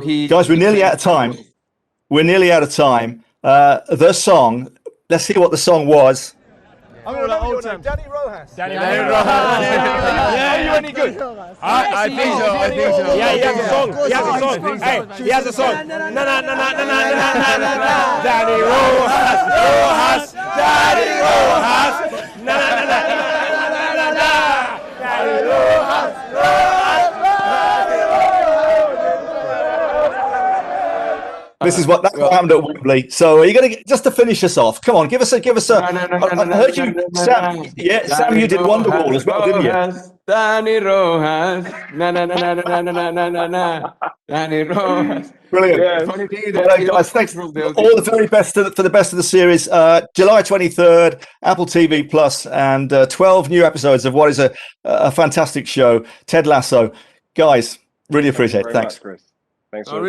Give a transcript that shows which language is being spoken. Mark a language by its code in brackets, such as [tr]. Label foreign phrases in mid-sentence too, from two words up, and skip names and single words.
[en] guys, we're nearly out of time. The song. Let's hear what the song was. I'm going to remember your name, Dani Rojas. Dani Rojas. Are you any good? I think so. Yeah, he has a song. Hey, he has a song. Na. Dani Rojas. Dani Rojas. Na. Dani Rojas. This is what happened at Wembley. So are you going to just to finish us off? Come on, give us a. I heard you, Sam. Yeah, Sam, you did Wonderwall as well, didn't you? Dani Rojas. Na na na na na na na na na na. Dani Rojas. Brilliant. Yes. Funny thing is Well, that he guys, also thanks from the all the very best for the best of the series. July 23rd, Apple TV Plus, and 12 new episodes of what is a fantastic show, Ted Lasso. Guys, really Thank you appreciate it. very Thanks. much, Chris. Thanks I for